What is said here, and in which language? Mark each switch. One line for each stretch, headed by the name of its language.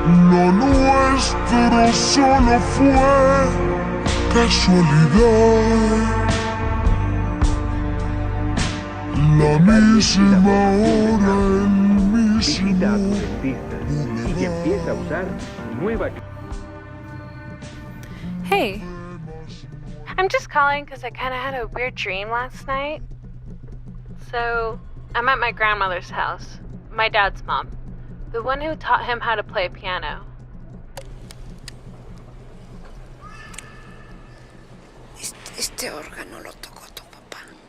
Spanish: Lo nuestro solo fue casualidad. La misma hora, el mismo Visita a tu dentista y empieza a usar nueva...
English: Hey, I'm just calling because I kind of had a weird dream last night. So, I'm at my grandmother's house, my dad's mom, the one who taught him how to play piano.
Spanish: Este órgano lo tocó tu papá.